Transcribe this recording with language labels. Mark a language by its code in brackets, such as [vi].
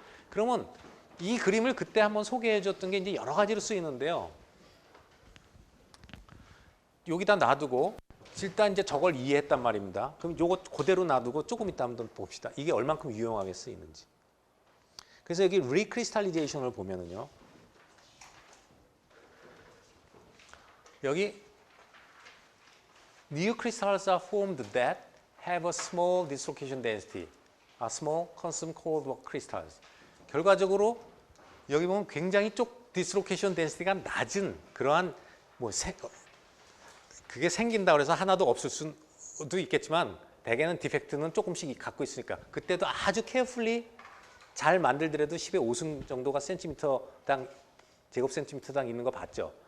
[ko] 그러면 이 그림을 그때 한번 소개해 줬던 게 이제 여러 가지로 쓰이는데요. 여기다 놔두고 일단 이제 저걸 이해했단 말입니다. 그럼 요거 그대로 놔두고 조금 이따 한번 봅시다. 이게 얼만큼 유용하게 쓰이는지. 그래서 여기 리크리스탈리제이션을 보면은요. [en] 여기 new crystals are formed that have a small dislocation density, a small constant cold work crystals. [ko] 결과적으로 여기 보면 굉장히 디스로케이션 덴시티가 낮은 그러한 뭐 그게 생긴다 그래서 하나도 없을 수도 있겠지만 대개는 디펙트는 조금씩 갖고 있으니까 그때도 아주 carefully 잘 만들더라도 10의 5승 정도가 센티미터당 제곱 센티미터당 있는 거 봤죠?